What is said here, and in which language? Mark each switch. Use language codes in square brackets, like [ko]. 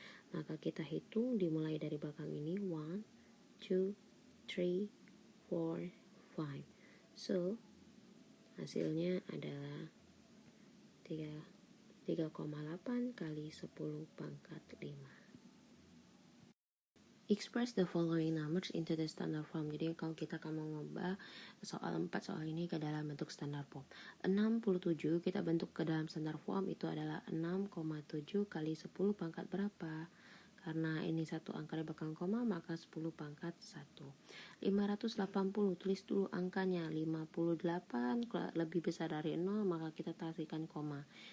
[id] Maka kita hitung dimulai dari belakang ini 1, 2, 3, 4, 5. So, hasilnya adalah 3,8 kali 10 pangkat 5. [en] Express the following numbers into the standard form. [id] Jadi kalau kita akan mengubah soal 4 soal ini ke dalam bentuk standard form. 67 kita bentuk ke dalam standard form itu adalah 6,7 kali 10 pangkat berapa? Karena ini satu angka di belakang koma, maka 10 pangkat 1. 580, tulis dulu angkanya. 58 lebih besar dari 0, maka kita tarik koma.